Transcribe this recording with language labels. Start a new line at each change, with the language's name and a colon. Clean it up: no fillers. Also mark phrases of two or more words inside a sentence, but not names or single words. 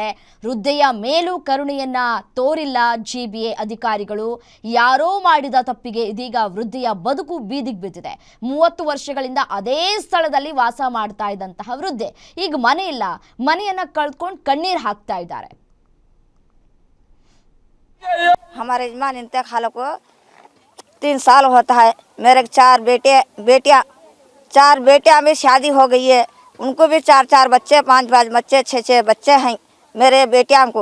Kannada: ವೃದ್ಧೆಯ ಮೇಲೂ ಕರುಣೆಯನ್ನ ತೋರಿಲ್ಲ ಜಿಬಿಎ ಅಧಿಕಾರಿಗಳು. ಯಾರೋ ಮಾಡಿದ ತಪ್ಪಿಗೆ ಇದೀಗ ವೃದ್ಧೆಯ ಬದುಕು ಬೀದಿಗೆ ಬಿದ್ದಿದೆ. 30 ವರ್ಷಗಳಿಂದ ಅದೇ ಸ್ಥಳದಲ್ಲಿ ವಾಸ ಮಾಡ್ತಾ ಇದ್ದಂತಹ ವೃದ್ಧೆ ಈಗ ಮನೆ ಇಲ್ಲ, ಮನೆಯನ್ನ ಕಳ್ಕೊಂಡು ಕಣ್ಣೀರು ಹಾಕ್ತಾ ಇದ್ದಾರೆ.
Hindi: हमारे यजमान इंतकाल को 3 साल होता है। मेरे 4 बेटियां में शादी हो गई है। उनको भी 4 बच्चे, 5 बच्चे, 6 बच्चे हैं मेरे बेटियां को।